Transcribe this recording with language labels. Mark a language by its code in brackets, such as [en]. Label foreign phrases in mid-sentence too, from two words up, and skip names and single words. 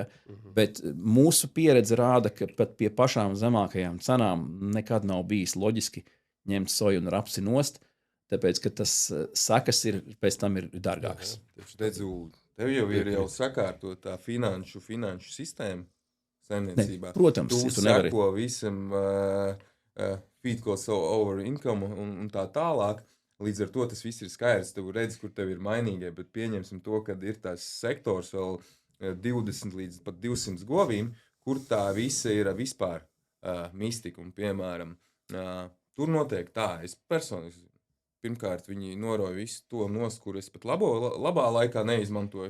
[lv] Bet mūsu pieredze rāda, ka pat pie pašām zemākajām cenām nekad nav bijis loģiski ņemt soju un rapsi nost, tāpēc, ka tas sekas pēc tam ir dārgākas. Tev jau ir sakārtota finanšu sistēma saimniecībā. Protams, tu seko visam [en] feed cost over income [lv] un tā tālāk. Līdz ar to tas viss ir skaidrs. Tev redz, kur tev ir mainīgie, bet pieņemsim to, ka ir tās sektors vēl 20 līdz pat 200 govīm, kur tā visa ir vispār mistika. Un, piemēram, tur notiek tā, es personīgi, pirmkārt, viņi noroja visu to nost, kur es pat labā laikā neizmantoju.